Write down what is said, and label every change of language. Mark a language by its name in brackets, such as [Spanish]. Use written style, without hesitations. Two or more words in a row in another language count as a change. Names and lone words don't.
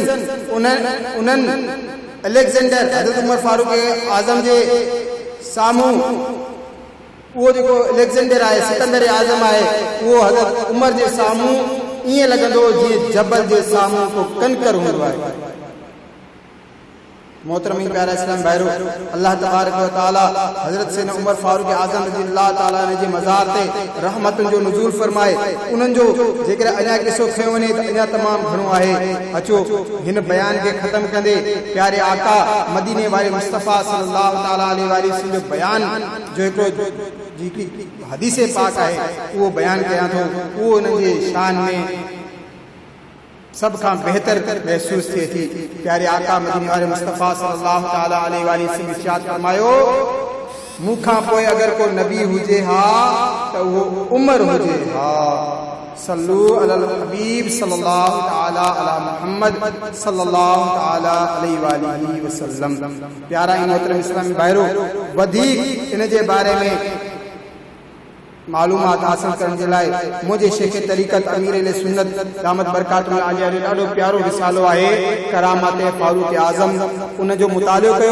[Sindhi] उन्हनि अलेक्जेंडर हज़रत उमर फारूक आज़म जे साम्हूं उहो जेको अलेक्जेंडर आहे, सिकंदर आज़म आहे, उहो हज़रत उमर जे साम्हूं ईअं लॻंदो जीअं जबल जे साम्हूं को कंकर हूंदो आहे। मोहतरम प्यारा इस्लाम भाइरो, [Arabic] الله تبارك وتعالى [Sindhi] हज़रत सैयदना उमर फारूक आज़म [Arabic] رضي الله تعالى [Sindhi] ने जे मज़ार ते रहमतुन जो नुज़ूल फरमाए, उन्हनि जो जेकर अञा किसो खयो वञे त अञा तमाम घणो आहे। अचो हिन बयान खे ख़त्म कंदे प्यारे आका मदीने वारे मुस्तफ़ा [Arabic] صلى الله تعالى عليه وسلم [Sindhi] जो बयान जो हिकिड़ो जेकी हदीस पाक आहे उहो बयान कयां थो। उहो उन्हनि जे शान में सब खां बेहतर महसूस थिए थी। प्यारे आका मदीने वारे मुस्तफ़ा [Arabic] صلى الله تعالى عليه وسلم [Sindhi] इरशाद फरमायो, मूंखां पोइ अगर को नबी हुजे हा त उहो उमर हुजे हा। [Arabic] صلوا على الحبيب صلى الله تعالى على محمد صلى الله تعالى عليه وسلم. [Sindhi] प्यारा मोहतरम इस्लामी भाइरो, वधीक इन जे बारे में मालूमात हासिल करण जे लाइ मुझे शेख तरीक़त अमीर सुन्नत [Arabic] دامت بركاته العالية [Sindhi] जो ॾाढो प्यारो रिसालो आहे करामात फारूक आज़म, उन जो मुतालियो कयो।